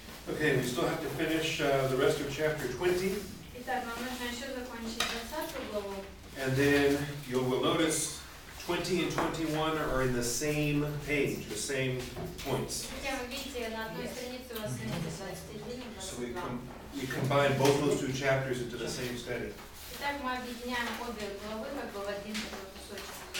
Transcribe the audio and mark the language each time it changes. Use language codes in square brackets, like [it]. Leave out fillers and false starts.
[en] Okay, we still have to finish the rest of chapter 20. [ru] Итак, нам нужно еще закончить 20 главу. [en] And then you will notice 20 and 21 are in the same page, the same points. [ru] Хотя вы видите, на одной странице у вас страница 21 и [en] So [ru] 22. [en] we combine both those two chapters into the same study. [ru] Итак, мы объединяем обе главы как бы в один такой кусочек.